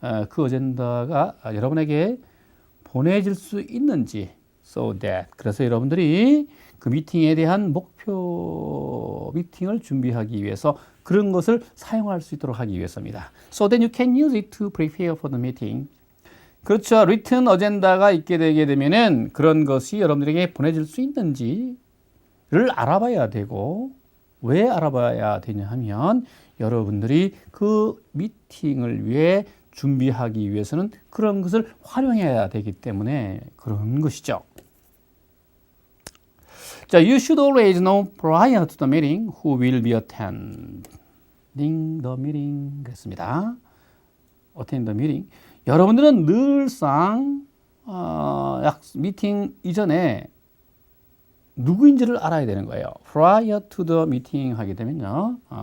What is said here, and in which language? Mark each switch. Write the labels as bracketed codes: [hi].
[ko] 그 어젠다가 여러분에게 보내질 수 있는지 [en] so that. [ko] 그래서 여러분들이 그 미팅에 대한 목표 미팅을 준비하기 위해서 그런 것을 사용할 수 있도록 하기 위해서입니다. [en] So that you can use it to prepare for the meeting. [ko] 그렇죠. written 어젠다가 있게 되게 되면은 그런 것이 여러분들에게 보내질 수 있는지를 알아봐야 되고, 왜 알아봐야 되냐 하면 여러분들이 그 미팅을 위해 준비하기 위해서는 그런 것을 활용해야 되기 때문에 그런 것이죠. [en] 자, you should always know prior to the meeting who will be attending the meeting. [ko] 그랬습니다. [en] attend the meeting. [ko] 여러분들은 늘상 미팅 이전에 누구인지를 알아야 되는 거예요. [en] prior to the meeting [ko] 하게 되면요.